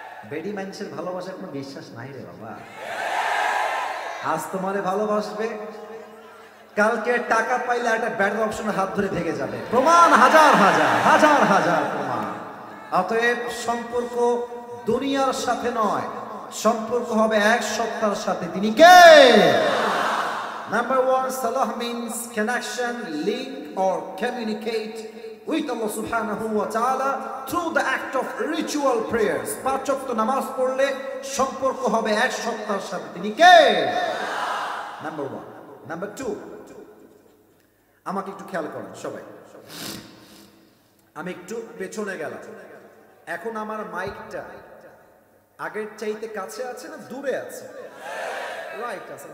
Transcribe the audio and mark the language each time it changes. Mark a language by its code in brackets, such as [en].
[bn] বেডি মানুষের ভালোবাসার কোনো বিশ্বাস নাই রে বাবা। আজ তোমারে ভালোবাসবে, কালকে টাকা পাইলে একটা ব্যাটার অপশনে হাত ধরে ভেঙে যাবে। প্রমাণ হাজার হাজার হাজার হাজার প্রমাণ। অতএব সম্পর্ক দুনিয়ার সাথে নয়, সম্পর্ক হবে এক সত্তার সাথে। তিনি কে? [en] Number one, salah means connection, link or communicate with Allah subhanahu wa ta'ala through the act of ritual prayers. [bn] 5 ওয়াক্ত নামাজ পড়লে সম্পর্ক হবে এক সত্তার সাথে। তিনি কে? [en] Number one. Number two, [bn] আমাকে একটু খেয়াল করেন সবাই। আমি একটু পেছনে গেলাম। এখন আমার মাইকটা আগের চাইতে কাছে আছে না দূরে আছে? রাইট আছে।